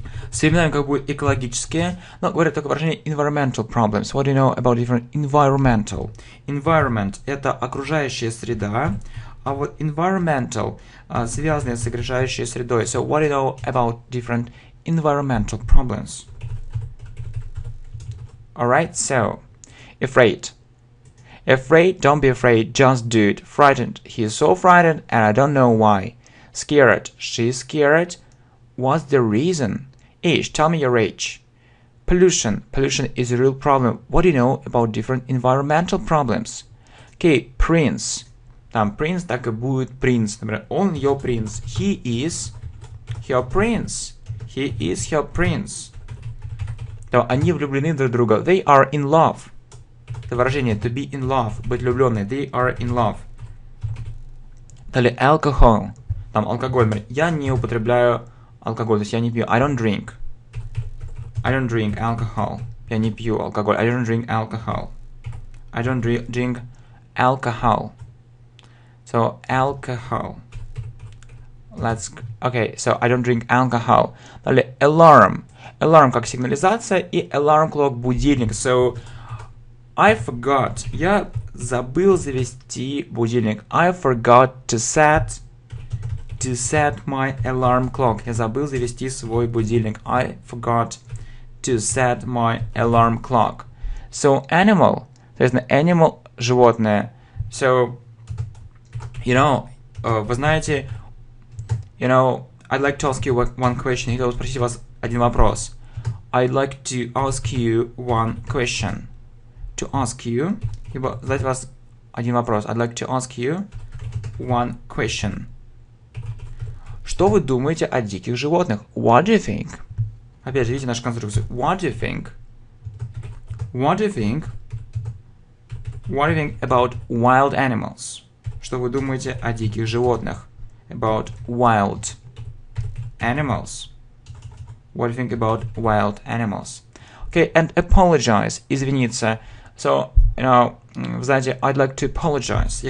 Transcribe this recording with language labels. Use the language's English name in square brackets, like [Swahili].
[Russian] С временами как будет экологические, но говорят только выражение [English] environmental problems. What do you know about different environmental? [Russian] Environment – это окружающая среда, а вот environmental связанные с окружающей средой. [English] So what do you know about different environmental problems? Alright, so afraid. Afraid, don't be afraid, just do it. Frightened, he is so frightened and I don't know why. Scared, she is scared. What's the reason? Age, tell me your age. Pollution, pollution is a real problem. What do you know about different environmental problems? Okay, prince. [Russian] Там принц так и будет принц. Например, он ее принц. [English] He is her prince. He is her prince. [Russian] То они влюблены друг в друга. [English] They are in love. [Russian] Это выражение [English] to be in love, [Russian] быть влюбленной. [English] They are in love. [Russian] Далее alcohol. Там алкоголь. Например, я не употребляю алкоголь, то есть я не пью. [English] I don't drink. I don't drink alcohol. [Russian] Я не пью алкоголь. [English] I don't drink alcohol. I don't drink alcohol. So alcohol. Okay, so I don't drink alcohol. Далее alarm. [Russian] Alarm как сигнализация и alarm clock будильник. [English] So I forgot. [Russian] Я забыл завести будильник. [English] I forgot to set my alarm clock. [Russian] Я забыл завести свой будильник. [English] I forgot to set my alarm clock. So animal. [Russian] Соответственно, animal животное. [English] So, [Russian] вы знаете, [English] I'd like to ask you one question. [Russian] Я хотел спросить вас один вопрос. [English] I'd like to ask you one question. To ask you, [Russian] либо задать вас один вопрос. [English] I'd like to ask you one question. [Russian] Что вы думаете о диких животных? [English] What do you think? [Russian] Опять же, видите нашу конструкцию. [English] What do you think? What do you think? What do you think about wild animals? [Russian] Что вы думаете о диких животных? [English] About wild animals. What do you think about wild animals? Okay, and apologize. Извиниться. So, [Russian] вы знаете, [English] I'd like to apologize.